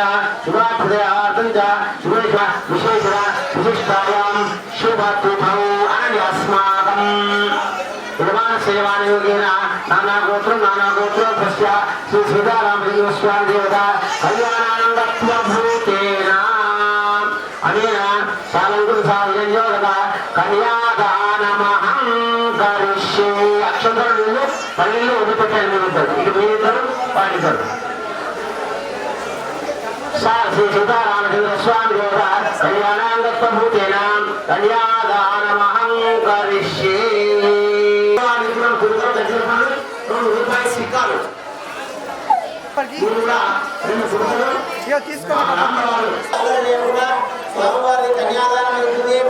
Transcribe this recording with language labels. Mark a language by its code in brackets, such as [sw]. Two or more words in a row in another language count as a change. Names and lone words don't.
[sa] शुभाप्रदयार्तञ्च शुभेशा विशेषणा विशिष्टायां शुभत्वं अनन्यास्माकं सेवायोगेन नानागोत्रोस्य श्री सीतारामदेवस्वामी देवता कल्याणानन्दत्वभूतेन अनेन सालंकृतसाधनयोगता कन्यादानमहं करिष्ये. [te] अक्षंतरुలు పల్లెల్లో వదిలిపెట్టాలి. మీరు ఇటు మీరిద్దరు పాటిస్తారు. [sa] శ్రీ సీతారామచంద్ర స్వామి దేవత కళ్యాణాంగత్వభూతేన కన్యాదానమహం కరిష్యే. [te] స్వామివారి కన్యాదానం అవుతుంది.